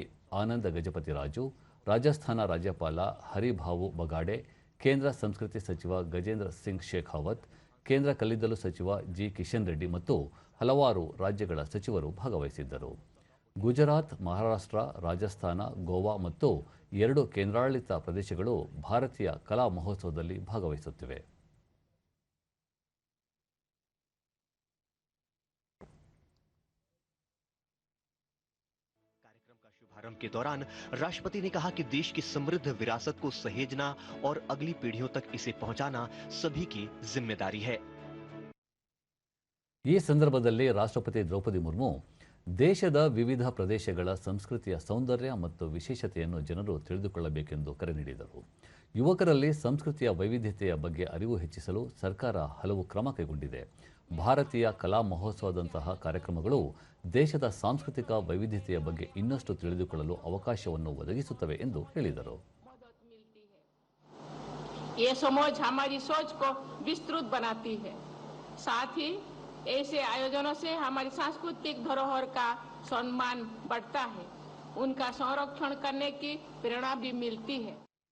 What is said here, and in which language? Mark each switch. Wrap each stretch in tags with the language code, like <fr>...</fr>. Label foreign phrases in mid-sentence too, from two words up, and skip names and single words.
<kn>ಆನಂದ ಗಜಪತಿ ರಾಜು, ರಾಜಸ್ಥಾನ ರಾಜ್ಯಪಾಲ ಹರಿಭಾವು ಬಗಾಡೆ, ಕೇಂದ್ರ ಸಂಸ್ಕೃತಿ ಸಚಿವ ಗಜೇಂದ್ರ ಸಿಂಗ್ ಶೇಖಾವತ್, ಕೇಂದ್ರ ಕಲ್ಲಿದ್ದಲು ಸಚಿವ ಜಿ. ಕಿಶನ್ ರೆಡ್ಡಿ ಮತ್ತು ಹಲವಾರು ರಾಜ್ಯಗಳ ಸಚಿವರು ಭಾಗವಹಿಸಿದ್ದರು. ಗುಜರಾತ್, ಮಹಾರಾಷ್ಟ್ರ, ರಾಜಸ್ಥಾನ, ಗೋವಾ ಮತ್ತು 2 ಕೇಂದ್ರಾಡಳಿತ ಪ್ರದೇಶಗಳು ಭಾರತೀಯ ಕಲಾ ಮಹೋತ್ಸವದಲ್ಲಿ ಭಾಗವಹಿಸುತ್ತಿವೆ.</kn> <hi>कार्यक्रम का शुभारंभ के दौरान राष्ट्रपति ने कहा कि देश की समृद्ध विरासत को सहेजना और अगली पीढ़ियों तक इसे पहुंचाना सभी की जिम्मेदारी है.</hi> <kn>ಈ ಸಂದರ್ಭದಲ್ಲಿ ರಾಷ್ಟ್ರಪತಿ ದ್ರೌಪದಿ ಮುರ್ಮು ದೇಶದ ವಿವಿಧ ಪ್ರದೇಶಗಳ ಸಂಸ್ಕೃತಿಯ ಸೌಂದರ್ಯ ಮತ್ತು ವಿಶೇಷತೆಯನ್ನು ಜನರು ತಿಳಿದುಕೊಳ್ಳಬೇಕೆಂದು ಕರೆ ನೀಡಿದರು. ಯುವಕರಲ್ಲಿ ಸಂಸ್ಕೃತಿಯ ವೈವಿಧ್ಯತೆಯ ಬಗ್ಗೆ ಅರಿವು ಹೆಚ್ಚಿಸಲು ಸರ್ಕಾರ ಹಲವು ಕ್ರಮ ಕೈಗೊಂಡಿದೆ. ಭಾರತೀಯ ಕಲಾ ಮಹೋತ್ಸವದಂತಹ ಕಾರ್ಯಕ್ರಮಗಳು ದೇಶದ ಸಾಂಸ್ಕೃತಿಕ ವೈವಿಧ್ಯತೆಯ ಬಗ್ಗೆ ಇನ್ನಷ್ಟು ತಿಳಿದುಕೊಳ್ಳಲು ಅವಕಾಶವನ್ನು ಒದಗಿಸುತ್ತವೆ ಎಂದು ಹೇಳಿದರು.</kn> <hi>ये समझ हमारी सोच को विस्तृत बनाती है. साथ ही ऐसे आयोजनों से हमारी सांस्कृतिक धरोहर का सम्मान बढ़ता है, उनका संरक्षण करने की प्रेरणा भी मिलती है.</hi>